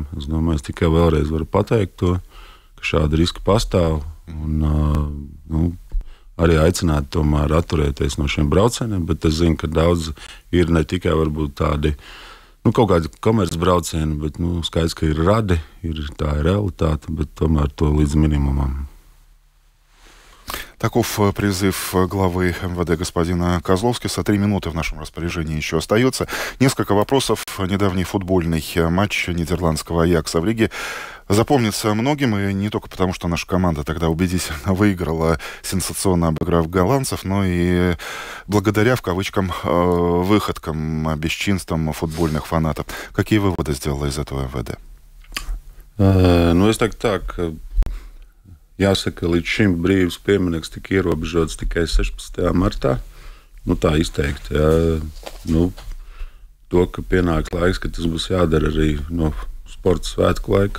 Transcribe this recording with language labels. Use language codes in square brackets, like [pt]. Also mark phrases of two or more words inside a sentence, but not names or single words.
[lv] Es domāju, es tikai vēlreiz varu pateikt to, ka šādi riski pastāv un arī aicināt tomēr atturēties no šiem braucieniem, bet es zinu, ka daudz ir ne tikai varbūt tādi kaut kādi komercbraucieni, bet skaidrs, ka ir radi, tā ir realitāte, bet tomēr to līdz minimumam. [ru] Таков призыв главы МВД господина Козловскиса. 3 минуты в нашем распоряжении еще остается. Несколько вопросов. Недавний футбольный матч нидерландского Аякса в Лиге запомнится многим, и не только потому, что наша команда тогда убедительно выиграла, сенсационно обыграв голландцев, но и благодаря, в кавычках, выходкам, бесчинствам футбольных фанатов. Какие выводы сделала из этого МВД? [lv] Es teiktu tā, ka jāsaka, līdz šim brīvs piemineklis tika ierobežots tikai 16. martā. Tā izteikti. To, ka pienāks laiks, ka tas būs jādara arī sporta svētku laikā.